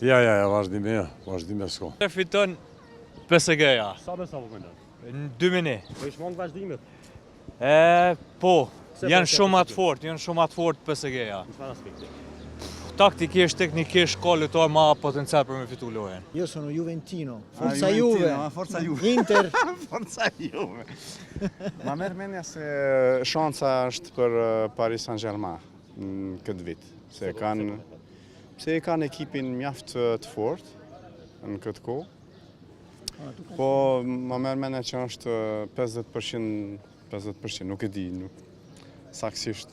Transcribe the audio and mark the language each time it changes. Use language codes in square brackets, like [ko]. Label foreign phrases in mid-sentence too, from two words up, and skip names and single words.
[sq] Ja, vazhdime s'ka. Fiton PSG-ja. Sa po mendon? Në 2 minuta. Po i shmang vazhdimet. Po, janë shumë atë fort PSG-ja. Në çfarë aspekti? Taktikisht, teknikisht, ka lojtarë ma potencial për me fitu lojën. [it] Io sono Juventino, Forza Juve, Forza Juve. Inter. Forza Juve. [sq] Ma merr mendja se shanca është për Paris Saint-Germain në këtë vit. Se e kanë ekipin mjaft të fortë në këtë kohë. Po ma merr mendja që është 50%, nuk e di, saksisht.